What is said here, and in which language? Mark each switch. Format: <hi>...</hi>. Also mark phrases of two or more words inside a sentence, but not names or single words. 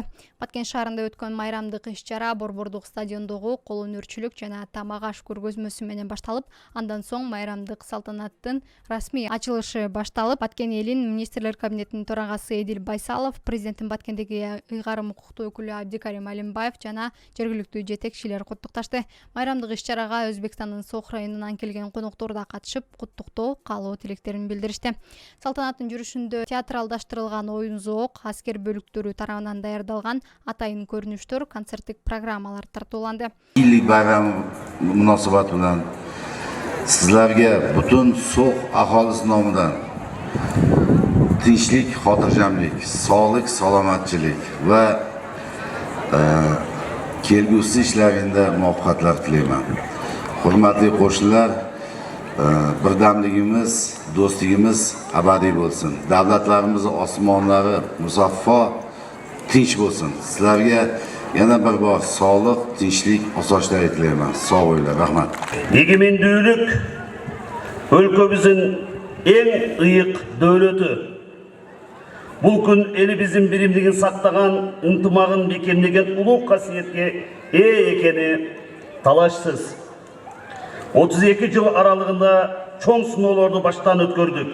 <ky>Баткен шаарында өткөн майрамдык иш-чара Борбордук стадиондогу кол өнөрчүлүк жана тамак аш көргөзмөсү менен башталып, андан соң майрамдык салтанаттын расмий ачылышы башталып, Баткен элин министрлер кабинетинин төрагасы Эдил Байсалов, президенттин Баткендеги ыйгарым укуктуу өкүлү Абдикарим Алимбаев жана жергиликтүү жетекчилер куттукташты. Майрамдык иш-чарага Өзбекстандын Сох районунан келген коноктор да катышып, куттуктоо, каалоо тилектерин билдиришти. Салтанаттын жүрүшүндө театралдаштырылган оюн-зоок, аскер бөлүктөрү тарабынан даярдалган атайын көрүнүштөр, концерттик программалар тартууланды.</ky> <uz>Illik bayramı münasebeti bilen sizlerge bütün Soğuk ahalisi nomidan tinchlik, xotirjamlik, sog'lik, salomatchilik ve kelgusi ishlaringizda muvaffaqiyatlar tilayman. Hurmatli qo'shnilar, birdamligimiz, do'stligimiz abadiy bo'lsin. Davlatlarimiz osmonlari musaffo, tinch bo'lsin. Sizlarga yana bir bor sog'lik, tinchlik, osoyishtalik tilayman. Sog' bo'linglar, rahmat.</uz> <ky>Егемендүүлүк өлкөбүздүн эң ыйык дөлөтү. Бул күн элибиздин биримдигин сактаган, ынтымагын бекемдеген улуу касиетке ээ экени талашсыз. 32 жыл аралыгында чоң сыноолорду баштан өткөрдүк.</ky>